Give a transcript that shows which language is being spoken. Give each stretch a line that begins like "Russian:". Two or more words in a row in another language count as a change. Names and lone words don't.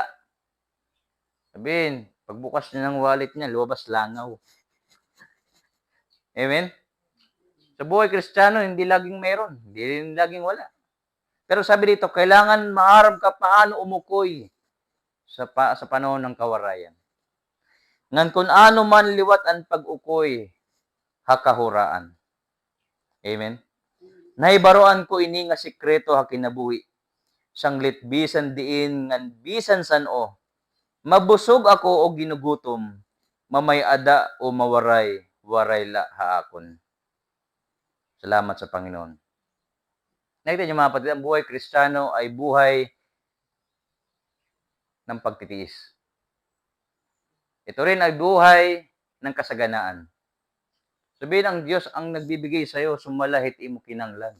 Filipino: Sabihin, pagbukas niya ng wallet niya, lumabas langaw. Amen? Sa buhay Kristiyano, hindi laging meron. Hindi rin laging wala. Pero sabi dito, kailangan maaram ka paano umukoy sa panahon ng kawarayan.
Waray: Ngan kung ano man liwat ang pag-ukoy, hakahuraan. Amen? Naibaroan ko ini nga sikreto ha kinabuhi. Sanglit bisan diin ngan bisan san-o. Mabusog ako o ginugutom, mamayada o mawaray, waray la haakon.
Filipino: Salamat sa Panginoon. Nakita niyo mga kapatid, ang buhay Kristiyano ay buhay ng pagtitiis. Ito rin ay buhay ng kasaganaan. Sabihin ang Diyos ang nagbibigay sa iyo,
Waray: sumalahit imo kinanglan.